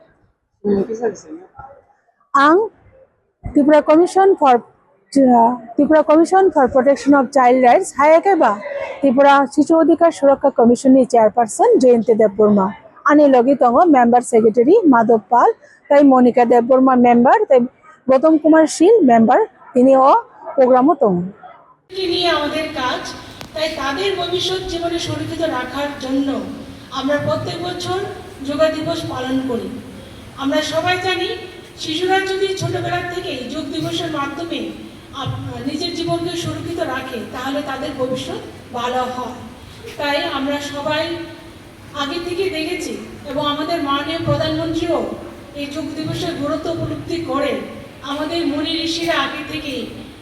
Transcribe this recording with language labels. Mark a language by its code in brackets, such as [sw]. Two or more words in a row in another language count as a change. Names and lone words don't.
[trp] आं त्रिपुरा कमिशन फर प्रटेक्शन अफ चाइल्ड राइट्स हायाखैबा त्रिपुरा शिशु अधिकार सुरक्षा कमिशन नि चेयरपर्सन जयंती देवबर्मा आनि लगी दङ [en] member secretary [trp] माधव पाल ताई मनिका देवबर्मा मेम्बार ताई गौतम कुमार शील मेम्बार [bn] তিনি ও [trp] প্রোগ্রামও তং [bn] নিয়ে আমাদের কাজ তাই তাদের ভবিষ্যৎ জীবনে সুরক্ষিত রাখার জন্য আমরা প্রত্যেক বছর যোগা দিবস পালন করি আমরা সবাই জানি শিশুরা যদি ছোটবেলা থেকে যোগ দিবসের মাধ্যমে নিজের জীবনকে সুরক্ষিত রাখে তাহলে তাদের ভবিষ্যৎ ভালো হয় তাই আমরা সবাই আগে থেকে দেখেছি এবং আমাদের মাননীয় প্রধানমন্ত্রীও এই যোগ দিবসের গুরুত্ব উপলব্ধি করে আমাদের মুনি ঋষিরা আগে থেকে